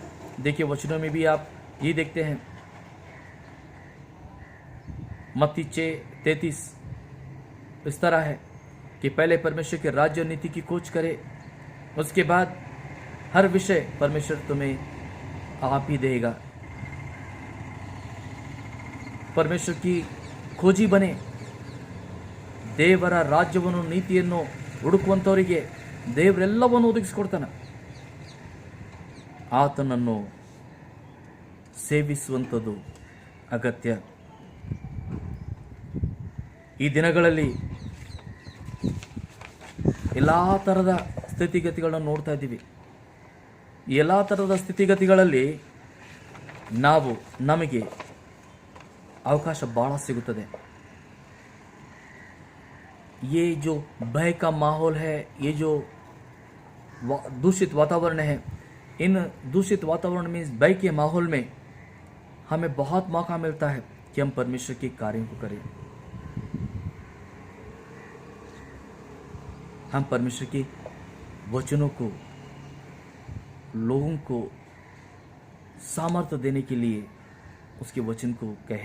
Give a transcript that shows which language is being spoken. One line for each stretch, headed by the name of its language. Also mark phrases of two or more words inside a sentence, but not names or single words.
Hindi: देखिए, वचनों में भी आप ये देखते हैं, मत्ती 6:33 इस तरह है कि पहले परमेश्वर के राज्य और नीति की खोज करे, उसके बाद हर विषय परमेश्वर तुम्हें आप ही देगा। परमेश्वर की खोजी बने,
Kannada: ದೇವರ ರಾಜ್ಯವನ್ನು ನೀತಿಯನ್ನು ಹುಡುಕುವಂತವರಿಗೆ ದೇವರೆಲ್ಲವನ್ನು ಒದಗಿಸಿಕೊಡ್ತಾನೆ। ಆತನನ್ನು ಸೇವಿಸುವಂಥದ್ದು ಅಗತ್ಯ। ಈ ದಿನಗಳಲ್ಲಿ ಎಲ್ಲ ಥರದ ಸ್ಥಿತಿಗತಿಗಳನ್ನು ನೋಡ್ತಾ ಇದ್ದೀವಿ। ಈ ಎಲ್ಲ ಥರದ ಸ್ಥಿತಿಗತಿಗಳಲ್ಲಿ ನಮಗೆ ಅವಕಾಶ ಭಾಳ ಸಿಗುತ್ತದೆ।
Hindi: ये जो भय का माहौल है, ये जो दूषित वातावरण है, इन दूषित वातावरण में, इस भय के माहौल में हमें बहुत मौका मिलता है कि हम परमेश्वर के कार्यों को करें। हम परमेश्वर के वचनों को लोगों को सामर्थ्य देने के लिए उसके वचन को कहें।